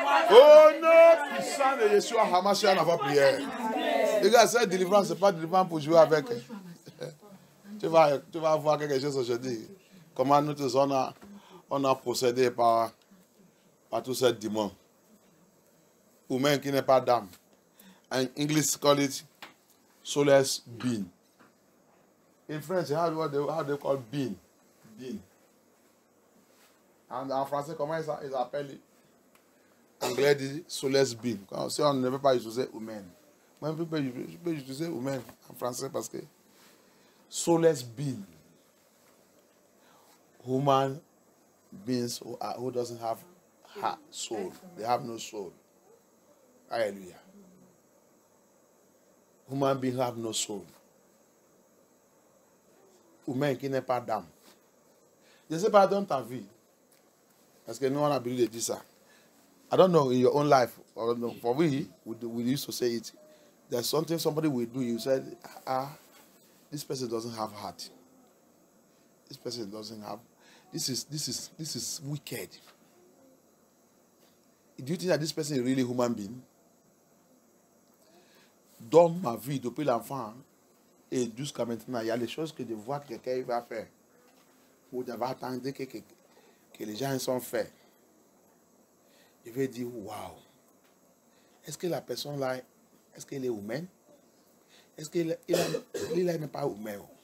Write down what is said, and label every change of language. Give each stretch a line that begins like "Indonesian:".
French: Oh non, puissant de Yeshua HaMashiach dans votre prière. Les gars, cette délivrance, ce n'est pas délivrance pour jouer avec. Tu vas voir quelque chose aujourd'hui. Comment nous tous, on a procédé par tous ces démons. Ou même qui n'est pas d'âme.
English: In English, call it soulless being. In French, how they call being? Being.
French: En français, comment ils appellent? Anglais dit soulless being. Si on ne veut pas utiliser humain. Moi, je peux utiliser humain en français parce que soulless being.
English: Human beings who doesn't have heart, soul. They have no soul. Hallelujah. Human beings have no soul.
French: Humain qui n'est pas d'âme. Je ne sais pas dans ta vie. Parce que nous, on a l'habitude de dire ça.
English: I don't know in your own life. Or no, for we used to say it. There's something somebody will do. You said, this person doesn't have heart. This person doesn't have. This is wicked. Do you think that this person is really a human being?
French: Dans ma vie, depuis l'enfant et jusqu'à maintenant, il y a des choses que je vois que quelqu'un va faire. Ou je vais attendre que les gens sont faits. Je vais dire, waouh. Est-ce que la personne là, est-ce qu'elle est humaine? Est-ce qu'il n'est pas humain?